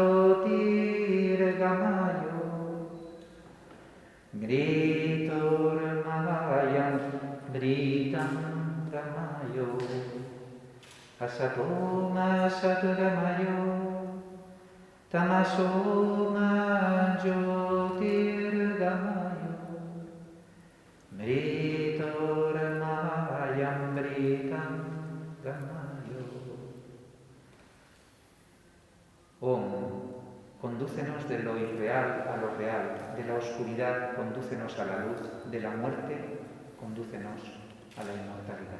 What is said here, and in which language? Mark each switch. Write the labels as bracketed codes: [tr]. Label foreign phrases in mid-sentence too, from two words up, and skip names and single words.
[sa] ज्योतिर्गमय मृत्योर्मा अमृतं गमय असतो मा सद्गमय तमसो मा ज्योतिर्गमय मृत्योर्मा अमृतं गमय. [es] Om, condúcenos de lo irreal a lo real, de la oscuridad, condúcenos a la luz, de la muerte, condúcenos a la inmortalidad.